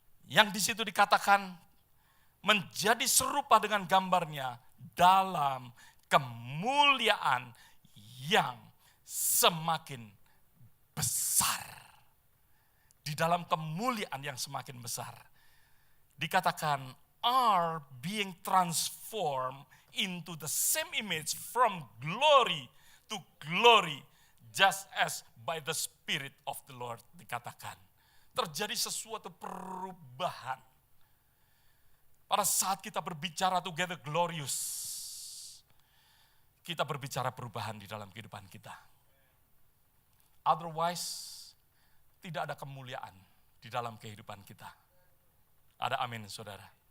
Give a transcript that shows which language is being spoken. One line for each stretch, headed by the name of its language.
Indonesian: Yang di situ dikatakan menjadi serupa dengan gambarnya dalam kemuliaan yang semakin besar. Di dalam kemuliaan yang semakin besar. Dikatakan
English: are being transformed into the same image from glory to glory, just as by the Spirit of the Lord,
Indonesian: dikatakan. Terjadi sesuatu perubahan. Pada saat kita berbicara
English: together glorious,
Indonesian: kita berbicara perubahan di dalam kehidupan kita. Otherwise, tidak ada kemuliaan di dalam kehidupan kita. Ada amin, saudara.